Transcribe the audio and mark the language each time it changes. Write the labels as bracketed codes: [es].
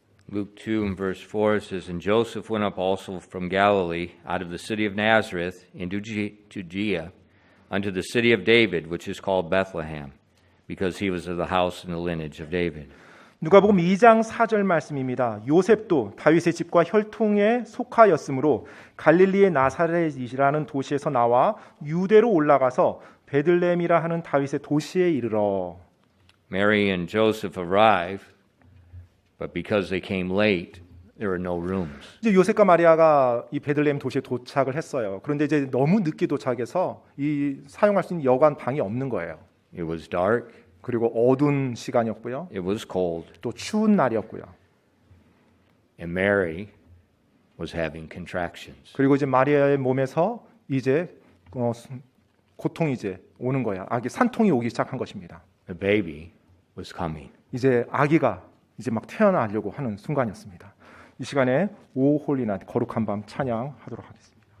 [en] Luke 2 and verse 4 says, And Joseph went up also from Galilee, out of the city of Nazareth, into Judea, unto the city of David, which is called Bethlehem, because he was of the house and the lineage of David. [ko] 누가복음 2장 4절 말씀입니다. 요셉도 다윗의 집과 혈통에 속하였으므로 갈릴리의 나사렛이라는 도시에서 나와 유대로 올라가서 베들레헴이라 하는 다윗의 도시에 이르러. [en] Mary and Joseph arrived, but because they came late, There were no rooms. [ko] 이제 요셉과 마리아가 이 베들레헴 도시에 도착을 했어요. 그런데 이제 너무 늦게 도착해서 이 사용할 수 있는 여관 방이 없는 거예요. [en] It was dark. [ko] 그리고 어두운 시간이었고요. [en] It was cold. [ko] 또 추운 날이었고요. [en] And Mary was having contractions. [ko] 그리고 이제 마리아의 몸에서 이제 고통이 이제 오는 거야. 아기 산통이 오기 시작한 것입니다. [en] The baby was coming. [ko] 이제 아기가 이제 막 태어나려고 하는 순간이었습니다. 이 시간에 오 홀리나 거룩한 밤 찬양하도록 하겠습니다.